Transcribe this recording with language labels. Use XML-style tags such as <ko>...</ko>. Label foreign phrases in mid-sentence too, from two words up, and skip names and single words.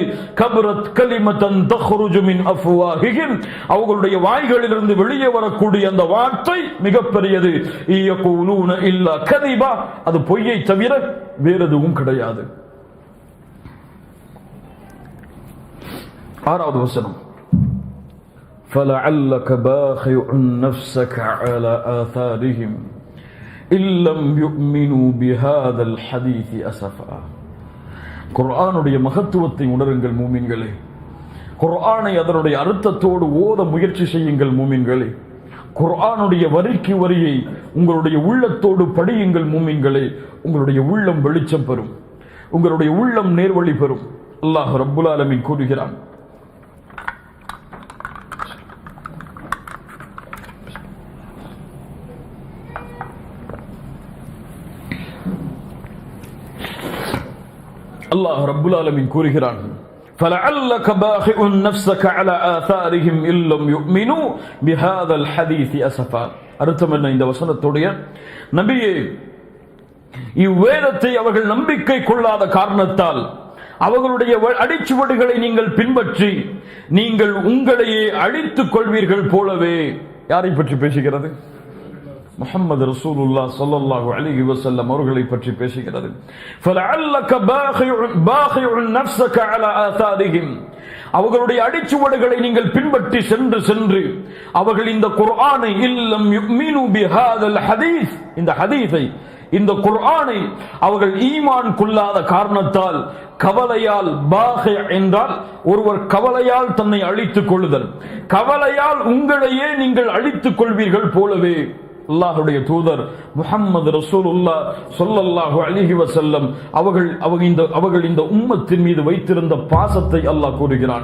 <ar>كبرت كلمة تخرج من أفواههم.</ar> <ta>அவர்களுடைய வாய்களிலிருந்து வெளியே வரக்கூடிய அந்த வார்த்தை மிகப்பெரியது.</ta> <ar>يقولون إلا كذبا.</ar> <ta>அது பொய்யை தவிர வேறு எதுவும் கிடையாது. ஆறாவது வசனம்,</ta> <ar>فَلَعَلَّكَ بَاخِعٌ نَفْسَكَ عَلَى آثَارِهِمْ إِن لَّمْ يُؤْمِنُوا بِهَذَا الْحَدِيثِ أَسَفًا.</ar> <ta>குர்ஆனுடைய மகத்துவத்தை உணருங்கள் மூமின்களே. குர்ஆனை அதனுடைய அர்த்தத்தோடு ஓத முயற்சி செய்யுங்கள் மூமின்களே. குர்ஆனுடைய வரிக்கு வரியை உங்களுடைய உள்ளத்தோடு படியுங்கள் மூமின்களே. உங்களுடைய உள்ளம் வெளிச்சம் பெறும், உங்களுடைய உள்ளம் நேர்வழி பெறும்.</ta> <ar>الله رب العالمين</ar> <ta>கூறுகிறான்,</ta> <ar>الله رب العالمين</ar> <ta>கூறுகிறான்,</ta> <ar>فَلَعَلَّكَ بَاخِعٌ نَفْسَكَ عَلَى آثَارِهِمْ إِن لَّمْ يُؤْمِنُوا بِهَذَا الْحَدِيثِ أَسَفًا.</ar> <ta>அர்த்தம் என்ன இந்த வசனத்துடைய? நபியே, இவ்வேதத்தை அவர்கள் நம்பிக்கை கொள்ளாத காரணத்தால் அவர்களுடைய அடிச்சுவடுகளை நீங்கள் பின்பற்றி நீங்கள் உங்களையே அழித்துக் கொள்வீர்கள் போலவே. யாரை பற்றி பேசுகிறது? முஹம்மது ரசூலுல்லாஹ்</ta> <ar>صلى الله عليه وسلم</ar> <ta>அவர்களை பற்றி பேசுகிறது.</ta> <ar>فَلَعَلَّكَ بَاخِعٌ نَفْسَكَ عَلَى آثَارِهِمْ.</ar> <ta>அவர்களுடைய அடிச்சுவடுகளை நீங்கள் பின்பற்றி சென்று அவர்கள் இந்த குர்ஆனை</ta> <ar>إن لم يؤمنوا بهذا الحديث,</ar> <ta>இந்த ஹதீஸை, இந்த குர்ஆனை அவர்கள் ஈமான் கொள்ளாத காரணத்தால் கவலையால் பாகி என்றால் ஒருவர் கவலையால் தன்னை அழித்துக் கொள்ளுதல், கவலையால் உங்களையே நீங்கள் அழித்துக் கொள்வீர்கள் போலவே அல்லாஹ்வுடைய தூதர் முஹம்மது ரசூலுல்லாஹ்</ta> <ar>صلى الله عليه وسلم</ar> <ta>அவர்கள் இந்த உம்மத்தின் மீது வைத்திருந்த பாசத்தை அல்லாஹ் கூறுகிறான்.</ta>